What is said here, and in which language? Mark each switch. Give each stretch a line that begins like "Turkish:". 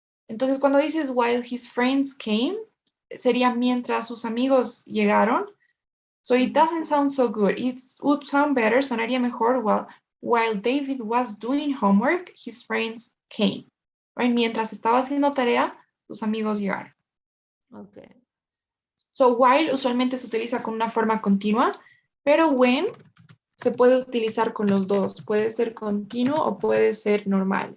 Spanish: Entonces, cuando dices
English: while his friends came,
Spanish: sería mientras sus amigos llegaron.
English: So it doesn't sound so good. It would sound better,
Spanish: sonaría mejor,
English: well, while David was doing homework, his friends came. Right?
Spanish: Mientras estaba haciendo tarea, sus amigos llegaron.
English: Okay.
Spanish: So while usualmente se utiliza con una forma continua, pero when se puede utilizar con los dos. Puede ser continuo o puede ser normal.